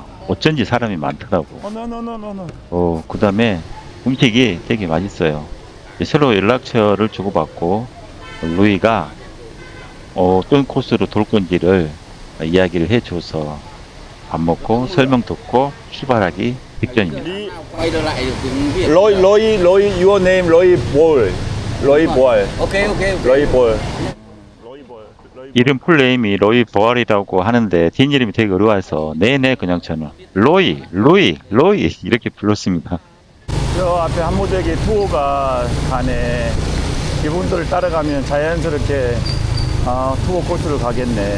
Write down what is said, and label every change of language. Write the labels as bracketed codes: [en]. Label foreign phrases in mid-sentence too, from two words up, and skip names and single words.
[ko] 어쩐지 사람이 많더라고. 그 다음에 음식이 되게 맛있어요. 서로 연락처를 주고받고 루이가 어떤 코스로 돌 건지를 이야기를 해줘서 밥 먹고 설명 듣고 출발하기 직전입니다. [vi] Quay trở lại được tiếng Việt. [en] Loi, your name, Loi Bol. Ok. Loi Bol. [ko] 이름 풀네임이 로이 보알이라고 하는데 뒷이름이 되게 어려워서 내내 그냥 저는 로이 이렇게 불렀습니다. 저 앞에 한무대기 투어가 가네. 이분들을 따라가면 자연스럽게 투어 코스를 가겠네.